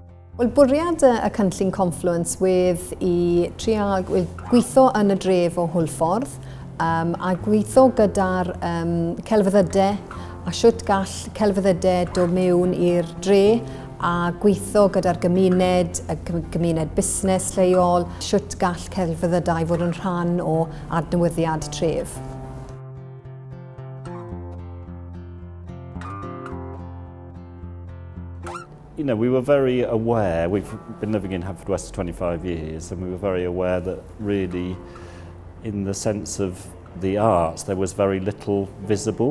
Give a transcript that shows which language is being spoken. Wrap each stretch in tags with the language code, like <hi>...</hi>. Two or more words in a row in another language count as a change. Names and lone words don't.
<cy>Wel, bwriad y cynllun Confluence wedd i trial gweithio yn y dref o Hwlffordd a gweithio gyda'r celfyddydau a siwt gall celfyddydau dod mewn i'r dre a gweithio gyda'r gymuned, y gymuned busnes leol, siwt gall celfyddydau fod yn rhan o adnewyddiad tref.</cy> <en>You know, we were very aware, we've been living in Haverfordwest for 25 years, and we were very aware that really, in the sense of the arts, there was very little visible.</en>